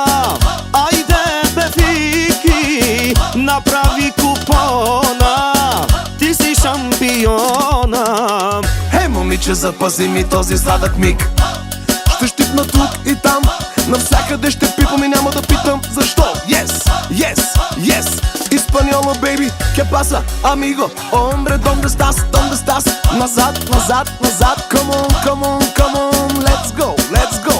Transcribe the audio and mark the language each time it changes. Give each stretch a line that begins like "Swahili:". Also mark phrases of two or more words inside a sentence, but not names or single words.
Bulgarian: Айде, бе, Фики, направи купона, ти си шампиона. Момиче, запази ми този сладък миг. Ще щипна тук и там, навсякъде ще пипам и няма да питам защо.
English: Yes, yes, yes,
Spanish: español baby, ¿qué pasa, amigo? Hombre, ¿dónde estás? ¿Dónde estás?
Bulgarian: Назад, назад, назад.
English: Come on, come on, come on. Let's go, let's go.